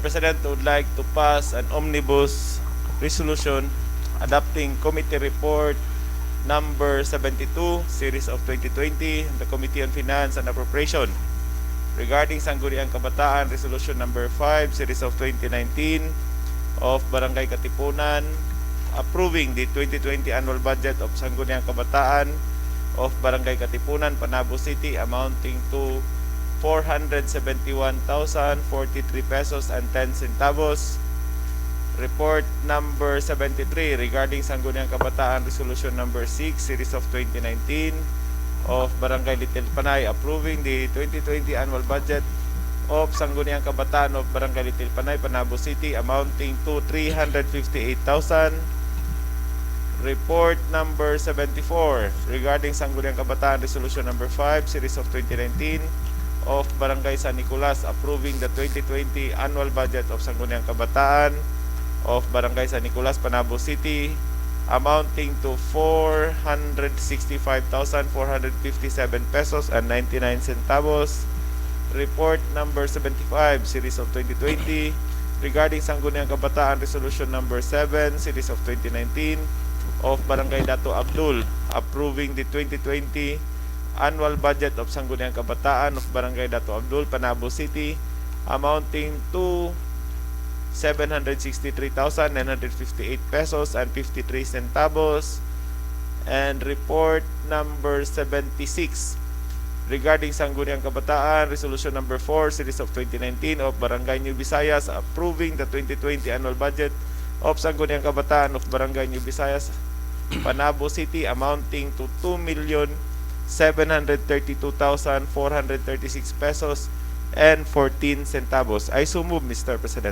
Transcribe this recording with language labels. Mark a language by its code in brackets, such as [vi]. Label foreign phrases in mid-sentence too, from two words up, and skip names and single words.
[en] President, I would like to pass an omnibus resolution adopting Committee Report number 72, Series of 2020, the Committee on Finance and Appropriation. Regarding Sangguniang Kabataan, Resolution number 5, Series of 2019 of Barangay Katipunan, approving the 2020 annual budget of Sangguniang Kabataan of Barangay Katipunan, Panabo City, amounting to 471,043 pesos and 10 centavos. Report number 73 regarding Sangguniang Kabataan, Resolution number 6, Series of 2019 of Barangay Little Panay, approving the 2020 annual budget of Sangguniang Kabataan of Barangay Little Panay, Panabo City, amounting to 358,000. Report number 74 regarding Sangguniang Kabataan, Resolution number 5, Series of 2019 of Barangay San Nicolas, approving the 2020 annual budget of Sangguniang Kabataan of Barangay San Nicolas, Panabo City, amounting to 465,457 pesos and 99 centavos. Report number 75, Series of 2020 regarding Sangguniang Kabataan, Resolution number 7, Series of 2019 of Barangay Dato Abdul, approving the 2020 annual budget of Sangguniang Kabataan of Barangay Dato Abdul, Panabo City, amounting to 763,958 pesos and 53 centavos. And report number 76 regarding Sangguniang Kabataan, Resolution number 4, Series of 2019 of Barangay New Visayas, approving the 2020 annual budget of Sangguniang Kabataan of Barangay New Visayas, Panabo City, amounting to 2,732,436 pesos and 14 centavos. I so move, Mr. President.